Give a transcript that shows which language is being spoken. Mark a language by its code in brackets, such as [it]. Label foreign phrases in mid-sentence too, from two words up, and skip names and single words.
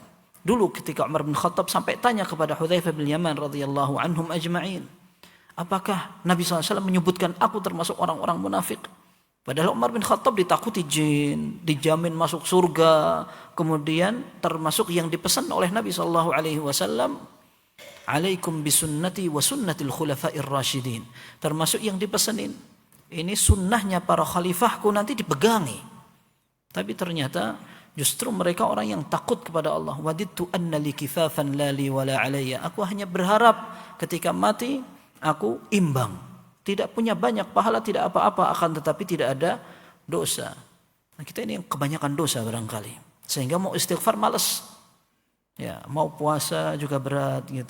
[id] Dulu ketika Umar bin Khattab sampai tanya kepada Hudzaifah bin Yaman [ar] رضي الله عنهم أجمعين, [id] apakah Nabi SAW menyebutkan aku termasuk orang-orang munafik? Padahal Umar bin Khattab ditakuti jin, dijamin masuk surga, kemudian termasuk yang dipesan oleh Nabi SAW, [ar] عليكم بسنتي وسنة الخلفاء الراشدين. [id] Termasuk yang dipesanin, ini sunnahnya para khalifahku nanti dipegangi. Tapi ternyata justru mereka orang yang takut kepada Allah. [ar] وددت أن لي كفافا لا لي ولا علي. [id] Aku hanya berharap ketika mati aku imbang. Tidak punya banyak pahala, tidak apa-apa, akan tetapi tidak ada dosa. Nah, kita ini yang kebanyakan dosa barangkali. Sehingga mau istighfar malas. Ya, mau puasa juga berat gitu.